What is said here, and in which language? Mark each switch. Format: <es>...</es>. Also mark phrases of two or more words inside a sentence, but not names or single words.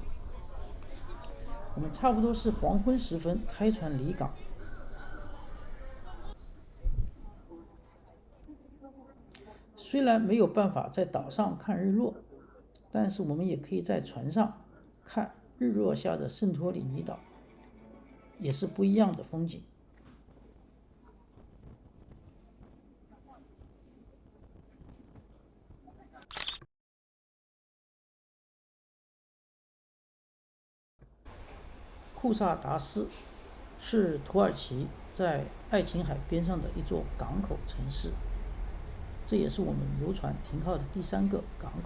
<zh>我們差不多是黄昏时分開船離港。雖然沒有辦法在島上看日落，但是我們也可以在船上看日落下的聖托里尼島，也是不一樣的風景。庫薩達斯是土耳其在愛琴海邊上的一座港口城市，這也是我們遊船停靠的第3個港口。</zh>